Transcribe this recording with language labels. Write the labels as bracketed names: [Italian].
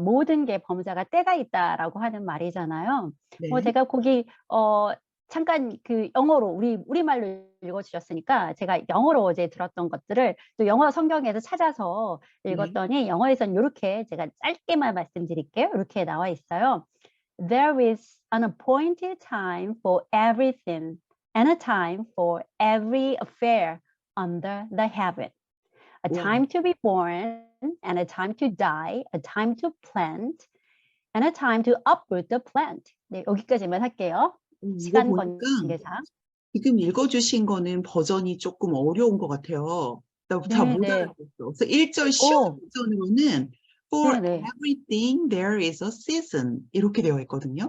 [Korean] 모든 게 범사가 때가 있다라고 하는 말이잖아요. 네. 제가 거기 잠깐 그 영어로 우리말로 읽어 주셨으니까 제가 영어로 어제 들었던 것들을 또 영어 성경에서 찾아서 네. 읽었더니 영어에선 요렇게 제가 짧게만 말씀드릴게요. 이렇게 나와 있어요. [English] There is an appointed time for everything and a time for every affair under the heaven. A [Korean] 와, [English] time to be born and a time to die, a time to plant and a time to uproot the plant. [Korean] 네, 여기까지만 할게요. 이거 시간 보니까 관계상. 지금 읽어주신 거는 버전이 조금 어려운 것 같아요. 나 다 못 네네. 알아듣었어. 그래서 1절 쉬운 오, 버전으로는 [English] For [Korean] 네네. [English] everything there is a season [Korean] 이렇게 되어 있거든요.